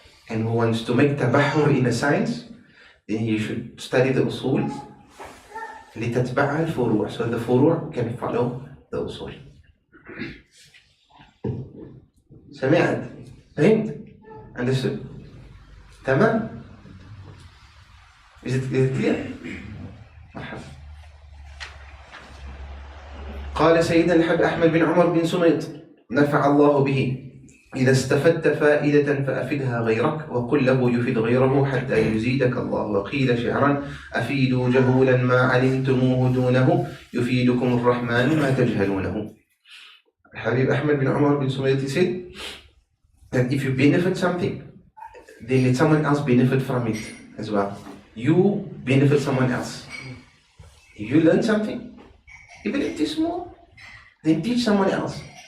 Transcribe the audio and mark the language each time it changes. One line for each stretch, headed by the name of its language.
English: And who wants to make tabahur in a science, then he should study the usul
Arabic: لِتَتْبَعَ الْفُرُوعِ,
English: so the furu' can follow the usul.
Arabic: سمعت؟ فهمت؟
English: Understood?
Arabic: تمام؟
English: Is it clear?
Arabic: مرحبا. قال سيدنا الحب أحمد بن عمر بن سميط نفع الله به: إذا استفدت فائدة فأفدها غيرك وقل له يفيد غيره حتى يزيدك الله. وقيل شعرا: أفيدوا جهولا ما علمتموه دونه يفيدكم الرحمن ما تجهلونه.
English: Habib Ahmad bin Umar bin Sumait said that if you benefit something, then let someone else benefit from it as well. You benefit someone else. If you learn something, even if it's small, then teach someone else.